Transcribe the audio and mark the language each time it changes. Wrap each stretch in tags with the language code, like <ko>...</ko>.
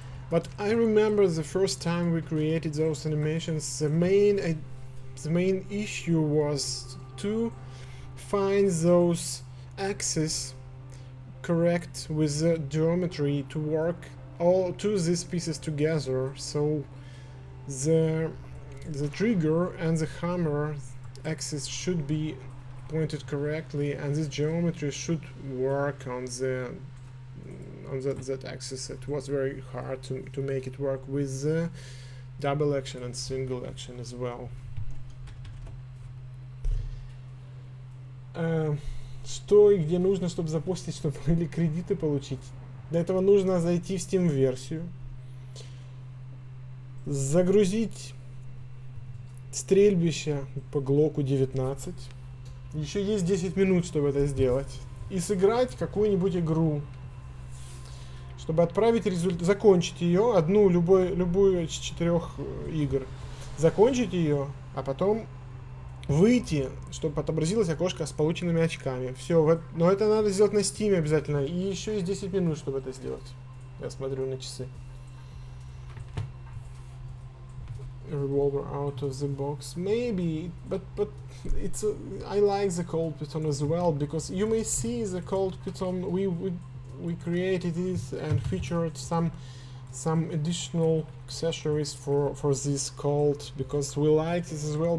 <en>But I remember the first time we created those animations, the main issue was to find those axes correct with the geometry to work all these pieces together, so the trigger and the hammer axis should be pointed correctly, and this geometry should work on that axis. It was very hard to make it work with the double action and single action as well.</en> <ru>Что и где нужно, чтобы запустить, чтобы или кредиты получить. Для этого нужно зайти в Steam-версию, загрузить стрельбище по Глоку 19. Еще есть 10 минут, чтобы это сделать. И сыграть какую-нибудь игру, чтобы отправить результат, закончить ее, любую из 4 игр. Закончить ее, а потом выйти, чтобы отобразилось окошко с полученными очками. Все, но это надо сделать на Steam обязательно. И еще есть 10 минут, чтобы это сделать. Я смотрю на часы.</ru> <en>Revolver out of the box, maybe, but it's I like the cold Python as well, because you may see the cold Python we created it and featured some additional accessories for this cold, because we liked this as well.</en>